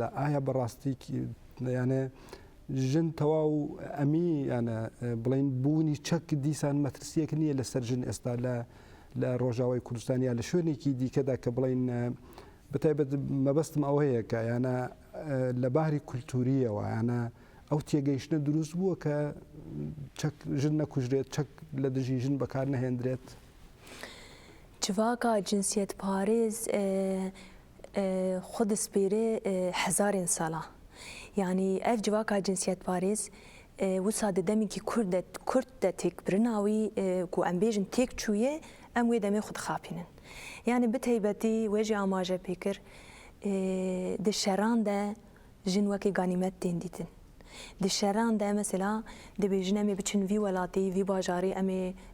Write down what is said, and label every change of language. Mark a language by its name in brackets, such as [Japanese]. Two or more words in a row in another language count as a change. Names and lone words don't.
[Central Kurdish] ئایا بەڕاستی یانە ژن تەواو ئەمی یانە بڵین بوونی چەک دیسان مەترسیەک نییە لەسەر ژن ئێستا لە ڕۆژاوی کوردستان یا لە شوێنێکی دیکەدا کە بڵین بەتایبەت مەبەستم ئەو هەیە کە یانە لە باری کولتوریەوە یانە ئەو تێگەیشتنە دروست بووە کە ژن نەکوژرێت چەک لە دژی ژن بەکار نەهێنرێت [Kurdish] civaka cinsiyet parêz xwe dispêre hezarên sala yanî ev civaka cinsiyet parêz wisa di demekî Kurd de têkbirina wî ku em bêjin têk çûye em wê demê xwe dixapînin yani bi taybetî wê jî amaje pêkir di şeran de jin wekî ganîmet tên dîtin di şeran de mesela dibêjin em ê biçin vî welatî vî bajarî em ê